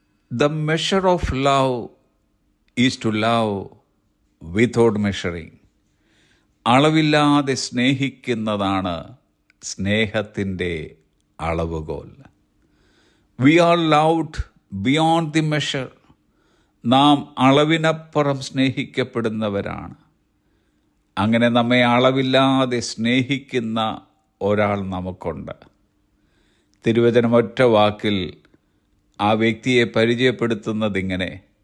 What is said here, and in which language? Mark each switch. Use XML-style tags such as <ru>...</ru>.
<en>The measure of love is to love without measuring.</en> <ml>അളവില്ലാതെ സ്നേഹിക്കുന്നതാണ് സ്നേഹത്തിൻ്റെ അളവുകോൽ.</ml> <en>We are loved beyond the measure.</en> <ml>നാം അളവിനപ്പുറം സ്നേഹിക്കപ്പെടുന്നവരാണ്. അങ്ങനെ നമ്മെ അളവില്ലാതെ സ്നേഹിക്കുന്ന ഒരാൾ നമുക്കുണ്ട്. തിരുവചനം ഒറ്റ വാക്കിൽ ആ വ്യക്തിയെ പരിചയപ്പെടുത്തുന്നതിങ്ങനെ.</ml>